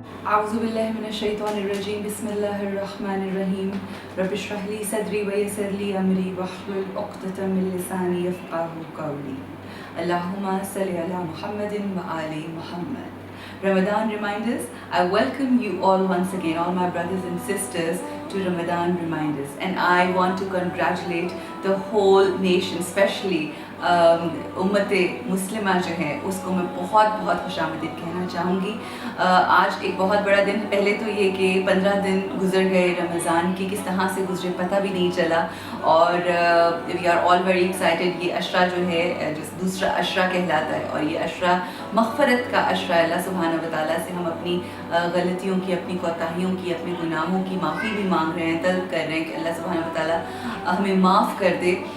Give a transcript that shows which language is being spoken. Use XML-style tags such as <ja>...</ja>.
<ar>أعوذ بالله من الشيطان الرجيم بسم الله الرحمن الرحيم رب اشرح لي صدري ويسر لي أمري واحلل عقدة من لساني يفقهوا قولي اللهم صل على محمد وآل محمد.</ar> <en>Ramadan Reminders. I welcome you all once again, all my brothers and sisters, to Ramadan Reminders, and I want to congratulate the whole nation, especially</en> <hi>उम्मत मुस्लिमा जो है उसको मैं बहुत बहुत खुशामदीद कहना चाहूँगी। आज एक बहुत बड़ा दिन, पहले तो ये कि 15 दिन गुजर गए रमज़ान की, किस तरह से गुजरे पता भी नहीं चला, और</hi> <en>We are all very excited.</en> <hi>ये अशरा जो है जो दूसरा अशरा कहलाता है, और ये अशरा मग़फ़रत का अशरा। अल्लाह सुब्हानहू व तआला से हम अपनी गलतियों की, अपनी कोताहियों की, अपने गुनाहों की माफ़ी भी मांग रहे हैं, तलब कर रहे हैं कि अल्लाह सुब्हानहू व तआला हमें माफ़ कर दे।</hi>